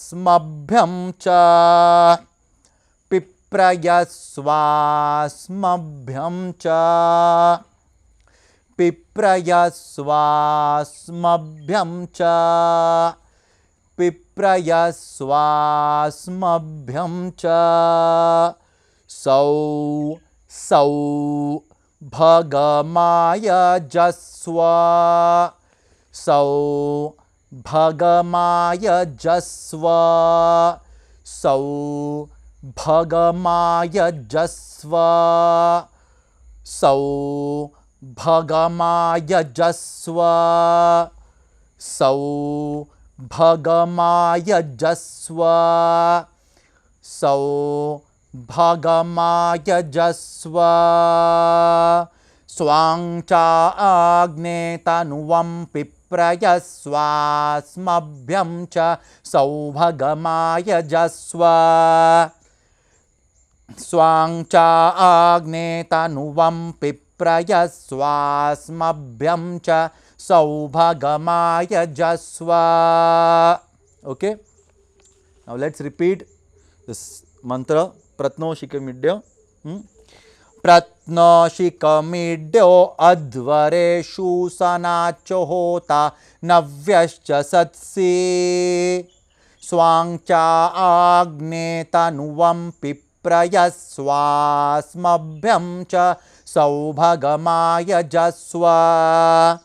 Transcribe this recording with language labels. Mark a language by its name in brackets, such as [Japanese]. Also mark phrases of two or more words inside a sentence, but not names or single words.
[Sanskrit] Mabhyam cha. Pipraya swas. Mabhyam cha. Pipraya swas. Mabhyam cha. Pipraya swas. Mabhyam cha. Sau bhagamaya jasva. Sau bhagamaya jasva. Sau bhagamaya jasva. Sau bhagamaya jasva. Sau bhagamaya jasva. Sau bhagamaya jasva. Swang cha agne tanuvam pipraya swasmabhyam cha saubhagamaya jasva. Swang cha agne tanuvam pipraya swasmabhyam cha saubhagamaya jasva. [English] Okay. Now let's repeat this mantra. [Sanskrit] Pratnoshikamiddya. Pratnoshikamiddyo advareshu sanacho hota navyascha satsi. Swang cha agne tanuvam pipraya swasmabhyam cha saubhagamaya jasva.